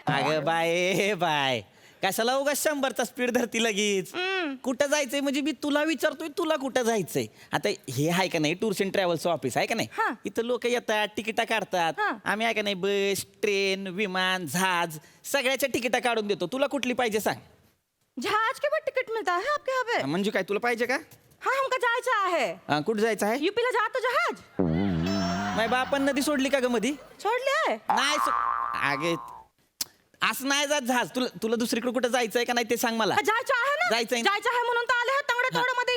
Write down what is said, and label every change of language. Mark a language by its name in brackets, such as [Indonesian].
[Marathi] अगं bye bye, कशाला उगाच 100चा स्पीड धरती लगेच. कुठं जायचंय म्हणजे मी तुला विचारतोय, तुला कुठं जायचंय. आता हे आहे का नाही टूर्स अँड ट्रॅव्हल्सचं ऑफिस आहे का नाही? हा. इथं लोक येतात, तिकिटा काढतात. हा. आम्ही आहे का नाही बस, ट्रेन, विमान, जहाज सगळ्याच्या तिकिटा काढून देतो. तुला कुठली पाहिजे सांग. [Hindi] जहाज के बाद टिकट मिलता है आपके यहाँ पे? [Marathi] म्हणजे काय तुला पाहिजे का? [Hindi] हाँ हमका [Marathi] जायचं आहे. कुठं जायचं आहे? यूपी ला जातो जहाज. माझ्या बापान नदी सोडली का ग मधी? सोडले आहे. नाही अगे असं नाही जात जहाज. तुला दुसरीकडे कुठं जायचंय का नाही ते सांग मला. जायचं आहे ना. जायचंय. जायचं आहे म्हणून तर आले आहे तंगडे तोड मध्ये